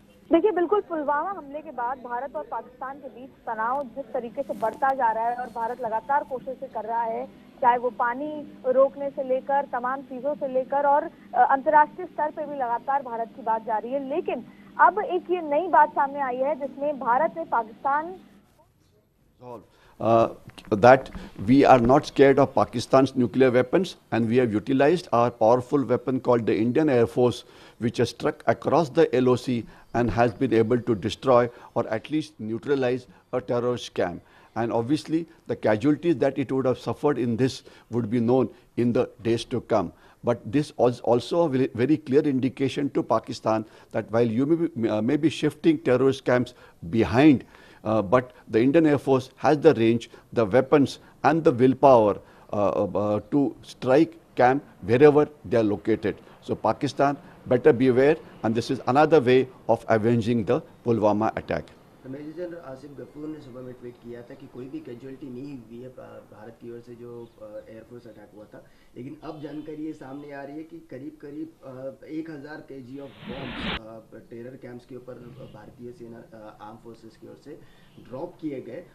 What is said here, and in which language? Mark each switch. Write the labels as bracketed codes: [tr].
[hi] देखिए, बिल्कुल पुलवामा हमले के बाद भारत और पाकिस्तान के बीच तनाव जिस तरीके से बढ़ता जा रहा है और भारत लगातार कोशिशें कर रहा है, चाहे वो पानी रोकने से लेकर तमाम चीजों से लेकर और अंतर्राष्ट्रीय स्तर पे भी लगातार भारत की बात जारी है। लेकिन अब एक ये नई बात सामने आई है जिसमें भारत ने Pakistan [en] that we are not scared of Pakistan's nuclear weapons, and we have utilized our powerful weapon called the Indian Air Force, which has struck across the LOC and has been able to destroy or at least neutralize a terrorist camp. And obviously the casualties that it would have suffered in this would be known in the days to come. But this is also a very clear indication to Pakistan that while you may be shifting terrorist camps behind, but the Indian Air Force has the range, the weapons and the willpower to strike camp wherever they are located. So Pakistan better beware, and this is another way of avenging the Pulwama attack. [hi] Major general Asif Ghafoor ने सुबह में tweet किया था कि कोई भी casualty नहीं हुई है भारत की ओर से जो एयरफोर्स अटैक हुआ था। लेकिन अब जानकारी ये सामने आ रही है कि करीब 1000 kg of bombs terror camps के ऊपर भारतीय सेना आर्म फोर्सेस की ओर से ड्रॉप किए गए।